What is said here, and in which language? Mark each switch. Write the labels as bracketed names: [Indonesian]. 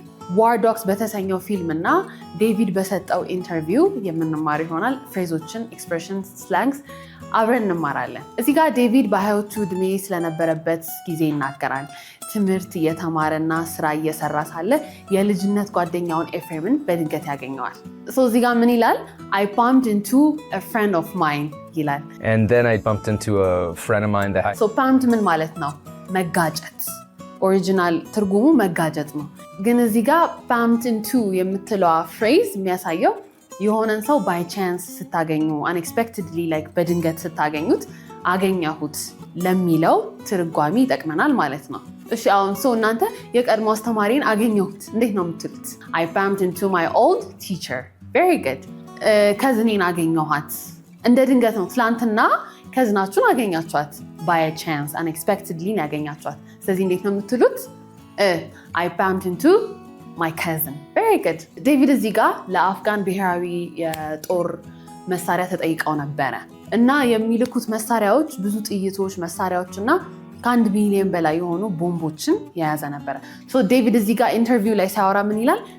[Amharic] War Dogs በተሰኘው ፊልም እና ዴቪድ በሰጠው ኢንተርቪው የምንማር ይሆናል። ፍሬዞችን፣ ኤክስፕሬሽንስ፣ ስላንግስ አብረን እንማራለን። እዚህ ጋር ዴቪድ በሀያዎቹ ዕድሜ ስለነበረበት ጊዜ ይናገራል። ትምህርት እየተማረና ስራ እየሰራ ሳለ የልጅነት ጓደኛውን ኤፍሬምን በድንገት ያገኘዋል። እዚህ ጋር ምን ይላል? [English] I bumped into a friend of mine [Amharic] ይላል። [English] And then I bumped into a friend of mine that [Amharic] bumped ምን ማለት ነው? መጋጨት። ኦሪጂናል ትርጉሙ መጋጨት ነው። ግን እዚህ ጋር bumped into የምትለዋ ፍሬዝ የሚያሳየው የሆነን ሰው [English] by chance [Amharic] ስታገኙ [English] unexpectedly like [Amharic] በድንገት ስታገኙት አገኘሁት ለሚለው ትርጓሜ ይጠቅመናል ማለት ነው። እሺ አሁን እናንተ የቀድሞ አስተማሪን አገኘሁት እንዴት ነው የምትሉት? [English] I bumped into my old teacher. Very good. [Amharic] ከዝኔን አገኘኋት እንደ ድንገት ነው። ትላንትና ከዝናችሁን አገኛችኋት [English] by a chance unexpectedly [Amharic] ያገኛችኋት። ስለዚህ እንዴት ነው የምትሉት? [English] I bumped into my cousin. Very good. [Amharic] ዴቪድ እዚህ ጋር ለአፍጋን ብሔራዊ የጦር መሳሪያ ተጠይቀው ነበረ እና የሚልኩት መሳሪያዎች ብዙ ጥይቶች፣ መሳሪያዎች እና ከ1 ሚሊዮን በላይ የሆኑ ቦምቦችን የያዘ ነበረ። ዴቪድ እዚህ ጋር ኢንተርቪው ላይ ሲያወራ ምን ይላል?